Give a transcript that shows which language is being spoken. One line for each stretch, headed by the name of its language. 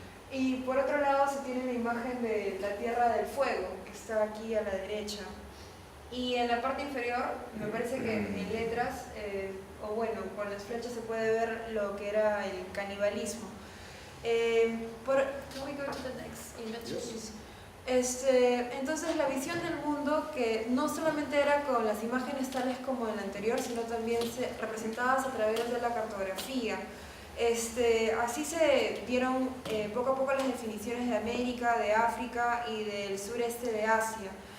Spanish: Y por otro lado se tiene la imagen de la Tierra del Fuego, que está aquí a la derecha. Y en la parte inferior, me parece que en letras, o bueno, con las flechas se puede ver lo que era el canibalismo.
English: Can we go to the next image, please?
Spanish: Entonces la visión del mundo, que no solamente era con las imágenes tales como en la anterior, sino también representadas a través de la cartografía. Así se dieron poco a poco las definiciones de América, de África y del sureste de Asia.